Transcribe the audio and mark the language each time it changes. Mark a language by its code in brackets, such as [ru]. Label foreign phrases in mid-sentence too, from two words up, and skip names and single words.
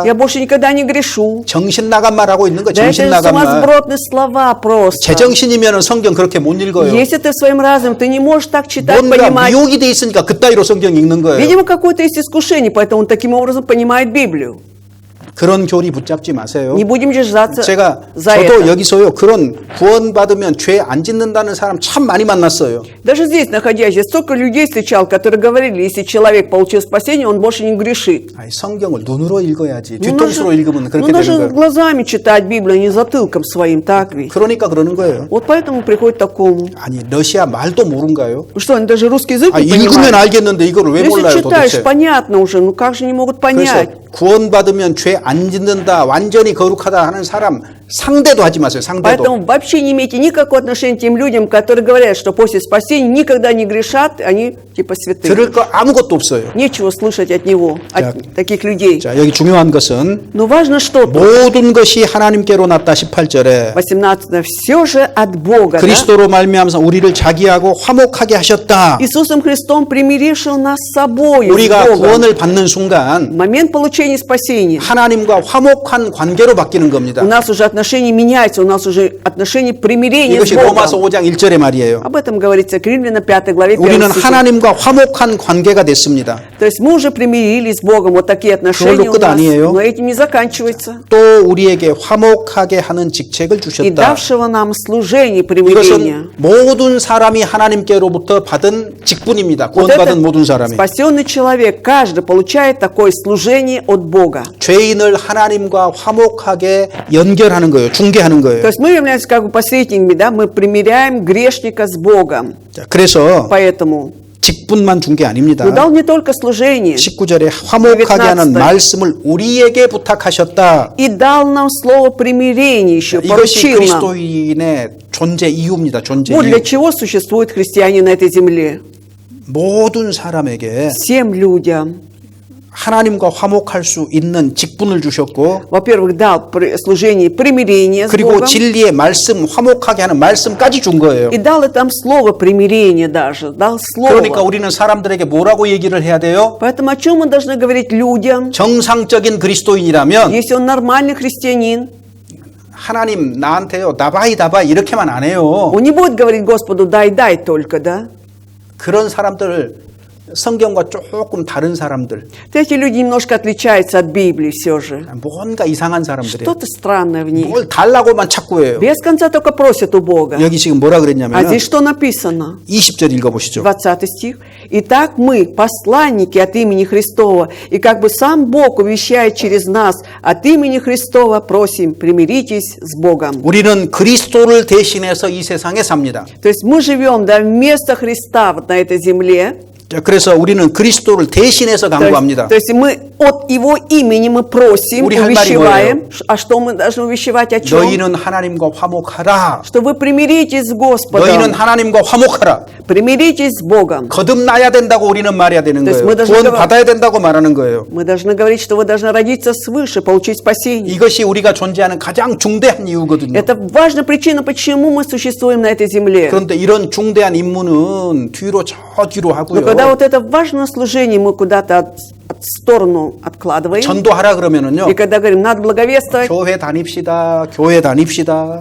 [ru] я больше никогда не грешу. [ko] 정신 나간 말 하고 있는 거 [ru] Да это [ko] 정신 [ru] же [ko] 나간 말. [ru] сумасбродные слова просто. [ko] 제정신이면 성경 그렇게 못 읽어요. [ru] Если ты в своем разуме, ты не можешь так читать, [ko] 뭔가 [ru] понимать. [ko] 미혹이 돼 있으니까 그따위로 성경 읽는 거예요. [ru] Видимо, какое-то есть искушение, поэтому он таким образом понимает Библию. [ko] 그런 교리 붙잡지 마세요. [ru] Не будем держаться [ko] 제가 [ru] за [ko] 저도 [ru] это. [ko] 여기서요 그런 구원받으면 죄 안 짓는다는 사람 참 많이 만났어요. [ru] Даже здесь, находясь, я столько людей встречал, которые говорили, если человек получил спасение, он больше не грешит. [ko] 아니, 성경을 눈으로 읽어야지. [ru] Ну, [ko] 뒤통수로 읽으면 그렇게 [ru] даже [ko] 되는 거예요. [ru] глазами читать Библию, а не затылком своим, так ведь? [ko] 그러니까 그러는 거예요. [ru] Вот поэтому приходит к такому. [ko] 아니 러시아 말도 모른가요? [ru] Что, они даже русский язык [ko] 아, [ru] не [ko] 읽으면 [ru] понимают? [ko] 알겠는데 이거를 왜 [ru] Если [ko] 몰라요 [ru] читаешь, [ko] 도대체? [ru] понятно уже, ну как же не могут понять? [ko] 그래서 구원받으면 죄 안 짓는다, 완전히 거룩하다 하는 사람 상대도 하지 마세요. 상대도. [ru] Поэтому вообще не имейте никакого отношения к тем людям, которые говорят, что после спасения никогда не грешат, они типа святые. [ko] 들을 거 아무것도 없어요. [ru] Нечего слышать от него, [ko] 자, [ru] от таких людей. [ko] 자, 여기 중요한 것은 [ru] Но важно что-то. [ko] 모든 것이 하나님께로 났다 18절에 [ru] 18. Все же от Бога. Да? [ko] 그리스도로 말미암아서 우리를 자기하고 화목하게 하셨다. [ru] Иисусом Христом примирившим нас с собой. [ko] 우리가 구원을 받는 순간 [ru] В момент получения спасения [ko] 하나님과 화목한 관계로 바뀌는 겁니다. [ru] у нас уже отношения меняются, у нас уже отношения примирения с [ko] 이것이 로마서 [ru] Богом. [ko] 5장 1절의 말이에요. [ru] Об этом говорится к Римлянам 5 главе 1 [ko] 우리는 [ru] стихе. [ko] 하나님과 화목한 관계가 됐습니다. [ru] То есть мы уже примирились с Богом, вот такие отношения у [ko] 끝 [ru] нас, [ko] 아니에요? [ru] но этим не заканчивается. [ko] 또 우리에게 화목하게 하는 직책을 [ru] И [ko] 주셨다. [ru] давшего нам служение [ko] 이것은 [ru] примирения. [ko] 모든 사람이 하나님께로부터 받은 직분입니다. [ru] Вот [ko] 구원받은 [ru] это [ko] 모든 사람이. [ru] спасенный человек, каждый получает такое служение от Бога. [ko] 죄인을 하나님과 화목하게 연결하는 거예요. 중개하는 거예요. [ru] То есть мы являемся как бы посредниками, да, мы примиряем грешника с Богом. [ko] 자, 그래서 [ru] Поэтому [ko] 직분만 준 게 아닙니다. [ru] он дал не только служение, [ko] 19절에 화목하게 하는 [ru] 19. [ko] 말씀을 우리에게 부탁하셨다. [ru] и дал нам слово примирения еще, [ko] 이것이 [ru] поручил нам. [ko] 그리스도인의 존재 이유입니다. 존재 [ru] Вот для [ko] 이유. [ru] чего существуют христиане на этой земле. [ko] 모든 사람에게 [ru] Всем людям. [ko] 하나님과 화목할 수 있는 직분을 주셨고 [ru] Во-первых, дал служение примирения с [ko] 그리고 [ru] Богом. [ko] 진리의 말씀, 화목하게 하는 말씀까지 준 거예요. [ru] И дал там слово примирения даже. Дал слово. [ko] 그러니까 우리는 사람들에게 뭐라고 얘기를 해야 돼요? [ru] Поэтому о чем мы должны говорить людям? [ko] 정상적인 그리스도인이라면 [ru] Если он нормальный христианин, [ko] 하나님 나한테요 다바이 이렇게만 안 해요. [ru] он не будет говорить Господу дай только, да? [ko] 그런 사람들을 성경과 조금 다른 사람들, [ru] Эти люди немножко отличаются от Библии все же. [ko] 뭔가 이상한 사람들이에요. [ru] Что-то странное в них. [ko] 뭘 달라고만 찾고 해요. [ru] Без конца только просят у Бога. [ko] 여기 지금 뭐라 [ru] А [ko] 그랬냐면 [ru] здесь что написано? [ko] 20절 읽어보시죠. [ru] 20 стих. «Итак мы, посланники от имени Христова, и как бы сам Бог увещает через нас, от имени Христова просим, примиритесь с Богом». [ko] 우리는 그리스도를 대신해서 이 세상에 삽니다. [ru] То есть мы живем, да, вместо Христа вот на этой земле. [ko] 자, 그래서 우리는 그리스도를 대신해서 강구합니다. [ru] То есть мы от Его имени мы просим, [ko] 우리 할 말이 [ru] увещеваем. А что мы должны увещевать о чем? [ko] 너희는 하나님과 화목하라. [ru] Что вы примиритесь с [ko] 너희는 [ru] Господом, [ko] 하나님과 화목하라. [ru] примиритесь с Богом. [ko] 거듭나야 된다고 우리는 말해야 되는 [ru] То есть [ko] 거예요. [ru] мы должны [ko] 구원 [ru] говор- [ko] 받아야 된다고 말하는 거예요. [ru] Мы должны говорить, что вы должны родиться свыше, получить спасение. [ko] 이것이 우리가 존재하는 가장 중대한 이유거든요. [ru] Это важная причина, почему мы существуем на этой земле. [ko] 그런데 이런 중대한 임무는 뒤로 저 뒤로 [ru] Но [ko] 하고요. [ru] когда вот это важное служение мы куда-то от сторону откладываем, [ko] 전도하라 그러면은요. [ru] и когда говорим, надо благовествовать, [ko] 교회 다닙시다. 교회 다닙시다.